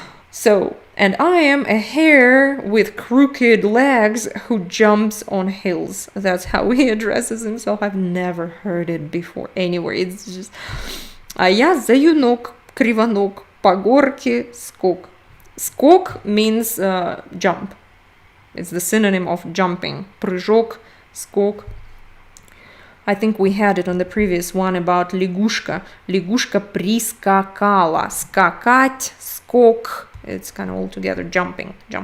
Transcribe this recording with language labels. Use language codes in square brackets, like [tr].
[en] So, and I am a hare with crooked legs who jumps on hills. That's how he addresses himself. I've never heard it before anywhere. It's just... [ru] А я заюнок кривонок, по горке скок. [en] Скок means jump. It's the synonym of jumping. [ru] Прыжок, скок. [en] I think we had it on the previous one about лягушка. [ru] Лягушка прискакала. Скакать, скок. [en] It's kind of all together, jumping.